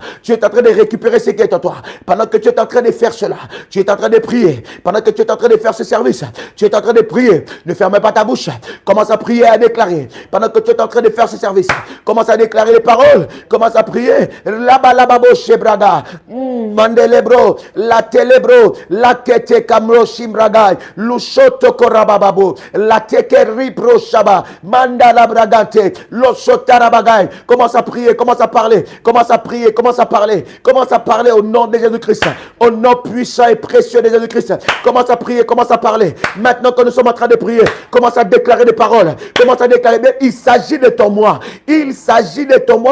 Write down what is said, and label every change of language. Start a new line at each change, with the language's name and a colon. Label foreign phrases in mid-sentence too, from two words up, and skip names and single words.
French: Tu es en train de récupérer ce qui est à toi. Pendant que tu es en train de faire cela, tu es en train de prier. Pendant que tu es en train de faire ce service, tu es en train de prier. Ne fermez pas ta bouche. Commence à prier et à déclarer. Pendant que tu es en train de faire ce service, commence à déclarer les paroles. Commence à prier. Là-bas, shebraga. Mandelebro. La telebro. La kete kamro shimbragay. Lushoto korabababo. La teke ripro shaba. Mandala bragante. Losotarabagay. Commence à prier. Commence à parler. Commence à prier. Commence à parler. Commence à parler au nom de Jésus-Christ. Au nom puissant et précieux de Jésus-Christ. Commence à prier. Commence à parler. Maintenant que nous sommes en train de prier. Commence à déclarer des paroles. Commence à déclarer. Mais il s'agit de ton moi. Il s'agit de ton moi.